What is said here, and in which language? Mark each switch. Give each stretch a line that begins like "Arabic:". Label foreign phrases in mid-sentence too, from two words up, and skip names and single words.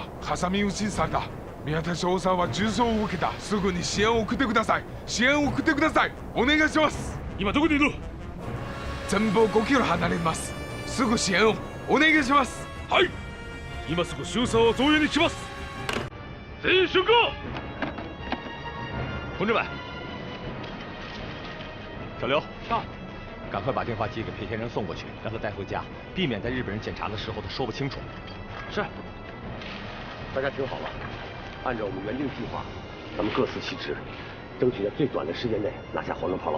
Japanese: 挟み撃ちされた。宮田少佐は重傷を受けた。すぐに支援を送ってください。支援を送ってください。お願いします。今どこにいる？前方5キロ離れます。すぐ支援をお願いします。はい。今すぐ周佐を増援に来ます。全員集合。
Chinese: 同志们，小刘，到，赶快把电话机给裴先生送过去，让他带回家，避免在日本人检查的时候他说不清楚。是。大家听好了，按照我们原定计划，咱们各司其职，争取在最短的时间内拿下黄灯炮楼。